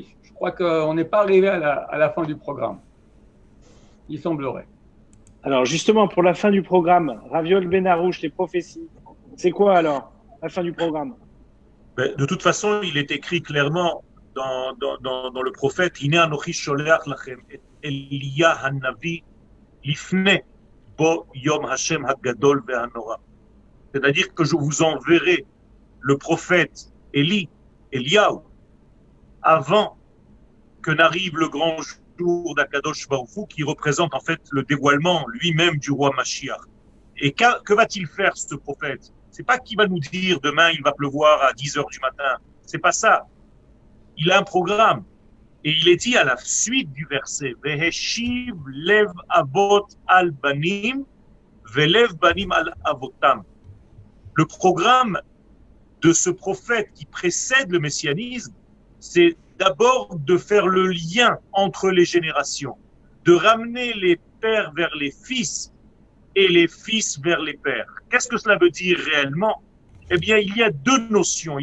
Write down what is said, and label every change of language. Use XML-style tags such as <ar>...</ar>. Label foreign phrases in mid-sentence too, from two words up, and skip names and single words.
<fr>Je crois qu'on n'est pas arrivé à la fin du programme. Il semblerait. Alors justement, pour la fin du programme, Raviol Benarouche, les prophéties, c'est quoi alors la fin du programme? De toute façon, il est écrit clairement dans le prophète,</fr> <he>הנה אנכי שלח לכם את אליה הנביא לפני בוא יום השם הגדול והנורא.</he> <fr>C'est-à-dire que je vous enverrai le prophète Eliaou, avant que n'arrive le grand jour d'</fr> <he>הקדוש ברוך הוא,</he> <fr>qui représente en fait le dévoilement lui-même du roi Mashiach. Et que va-t-il faire ce prophète? C'est pas qu'il va nous dire demain il va pleuvoir à 10 heures du matin. C'est pas ça. Il a un programme. Et il est dit à la suite du verset,</fr> <he>והשיב לב אבות על בנים, ולב בנים על אבותם.</he> <fr>Le programme de ce prophète qui précède le messianisme, c'est d'abord de faire le lien entre les générations, de ramener les pères vers les fils et les fils vers les pères. Qu'est-ce que cela veut dire réellement? Eh bien, il y a deux notions.</fr>